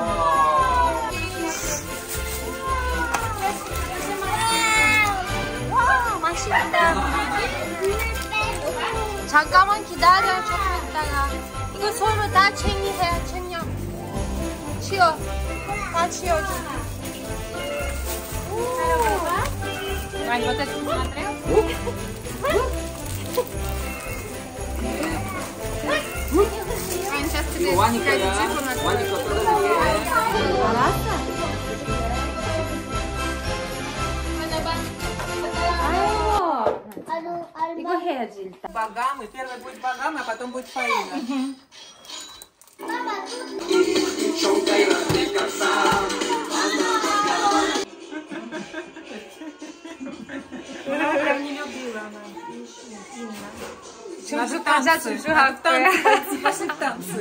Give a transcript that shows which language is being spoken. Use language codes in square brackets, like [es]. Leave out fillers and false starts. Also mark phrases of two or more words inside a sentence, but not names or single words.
[ko] 와 맛있다. 잠깐만 기다려 조금 있다가 이거 서로 다 챙겨. 치워 다 치워줘. [ru] Вань, вот это посмотрел? Вань, сейчас тебе телефон [ko] 이거 해야지 일단. [ru] Багамы. Первый будет Багамы, а потом будет Фаина. Она прям не любила она. Наши танцы. Пошли в танцы.